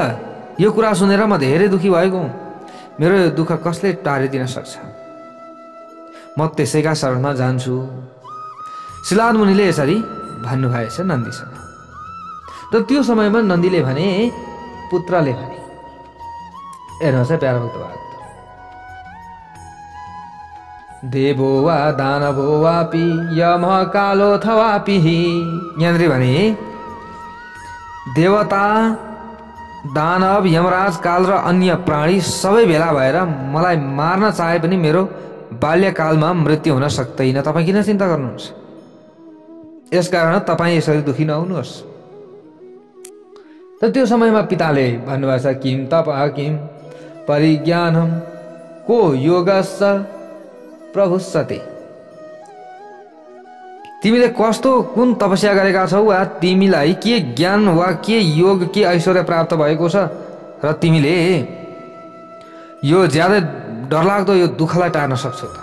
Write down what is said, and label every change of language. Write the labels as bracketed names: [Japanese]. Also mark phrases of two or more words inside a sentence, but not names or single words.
[Nepali] यो कुरा सुनेर म धेरै दुःखी भएको हुँ। मेरो यो दुःख कसले टारिदिन सक्छ? म त्यसैका शरणमा जान्छु। सिलाद मुनिले यसरी भन्नुभएछ नन्दीसँग। त त्यो समयमा नन्दीले भने, पुत्रले भने, हेर्नुहोस् है प्यारा भक्त भागवत, [Sanskrit] देवो वा दानवो वापि यम कालोऽथवापि। [Nepali] यहाँनिर भने देवता, दानव, यमराज, काल र अन्य प्राणी सबै भेला भएर मलाई मार्न चाहे पनि मेरो बाल्यकालमा मृत्यु हुन सक्दैन। तपाईँ किन चिन्ता गर्नुहुन्छ? यसकारण तपाईँ यसरी दुःखी नहुनुहोस्। त त्यो समयमा पिताले भन्नुभएछ, [Sanskrit] किम तपः किम परिज्ञानम को योगस्स प्रभुस्सते। [Nepali] तिमीले कस्तो कुन तपस्या गरेका छौ, वा तिमीलाई के ज्ञान वा के योग के ऐश्वर्य प्राप्त भएको छ, र तिमीले यो ज्यादै डरलाग्दो यो दुःखलाई टार्न सक्छौ त?